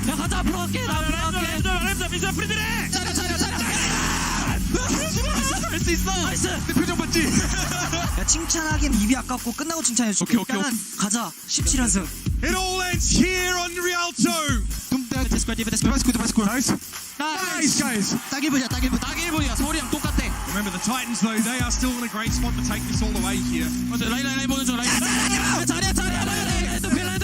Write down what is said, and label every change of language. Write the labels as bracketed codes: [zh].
[ko] 야 가자 앞으로 갈게 할수 있어 나이스 내 표정 봤지? 야 칭찬하기엔 입이 아깝고 끝나고 칭찬해줄게. 오케이. 일단은 가자 17연승. [en] It all ends here on Rialto. Nice, guys. [ko] 딱 1분이야 서울이랑 똑같아. [en] Remember the Titans though, they are still in a great spot to take this all the way here. [ko] 라인 보는 중 라인 자리야